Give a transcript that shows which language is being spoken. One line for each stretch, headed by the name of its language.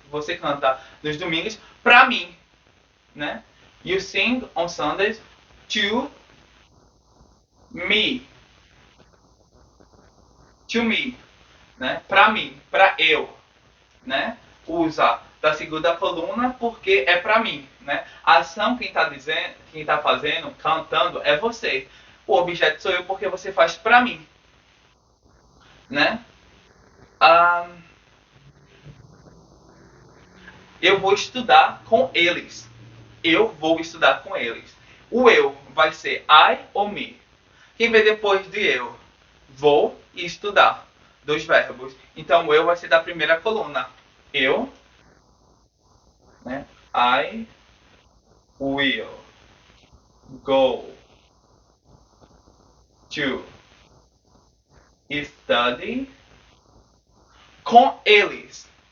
Portuguese: Você canta nos domingos para mim. Né?
English: You sing on Sundays to me. To me.
Portuguese: Né? Para mim. Para eu. Né? Usa da segunda coluna porque é para mim, né? A ação quem está fazendo, cantando é você. O objeto sou eu porque você faz para mim, né? Eu vou estudar com eles. Eu vou estudar com eles. O eu vai ser I ou me. Quem vem depois de eu? Vou estudar. Dois verbos. Então o eu vai ser da primeira coluna. Eu, né?
English: I will go to study
Portuguese: com eles.